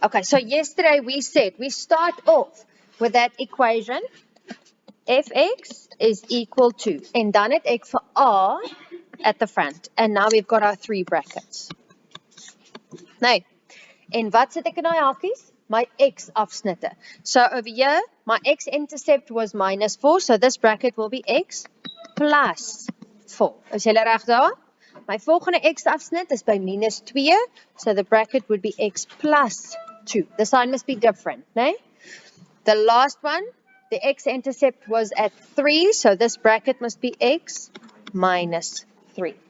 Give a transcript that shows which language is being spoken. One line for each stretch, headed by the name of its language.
English: Okay, so yesterday we said we start off with that equation. Fx is equal to, and
Afrikaans: dan het ek vir
English: A at the front. And now we've got our 3 brackets.
Afrikaans: Nee, en wat sit ek in die hakies? My x-afsnitte.
English: So over here, my x-intercept was minus 4, so this bracket will be x plus 4.
Afrikaans: Is julle reg daar? My volgende x-afsnit is by
English: minus 2, so the bracket would be x plus 2. The sign must be different, né? The last one, the x-intercept was at 3, so this bracket must be x minus 3.